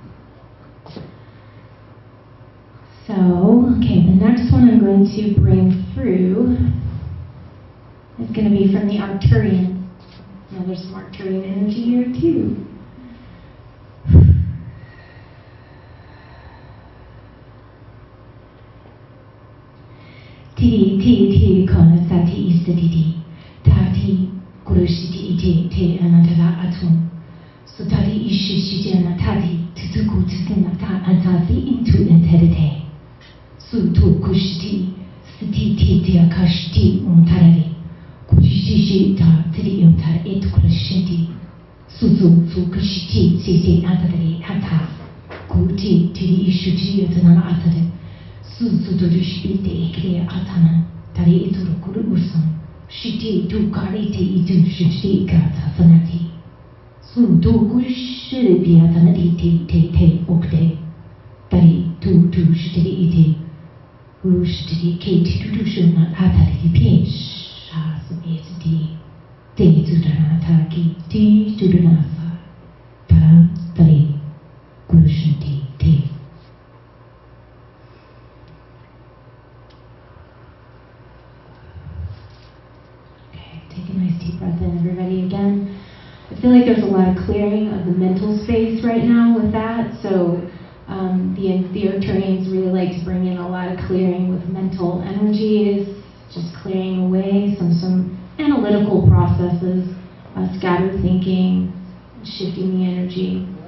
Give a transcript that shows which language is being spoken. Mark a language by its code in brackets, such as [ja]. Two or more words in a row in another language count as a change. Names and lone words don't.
[en] So, okay, the next one I'm going to bring through is going to be from the Arcturian. Now there's some Arcturian energy here too. Ti kana sati istiti tati kurushiti te anatara atum so tati ishishijana tati tutuku tusina ta antasi into enterite su tu kushiti stiti te akashti umtarari kushishi ta tiri umtar et kurushiti suzu su kushiti sisi antari hata kuti tiri ishuji atana atare su durushite ikre atana tari ituru kuru ursam shiti du karite itu shiti kata sanati su du kushire biatana te okte tari tu shiti ite ushiti kate tu shuna atari pie sha sumeti te tudana taki ti tudana ta tari kushiti te. Take a nice deep breath in, everybody, again. I feel like there's a lot of clearing of the mental space right now with that, so the Arcturians really like to bring in a lot of clearing with mental energies, just clearing away some analytical processes, scattered thinking, shifting the energy.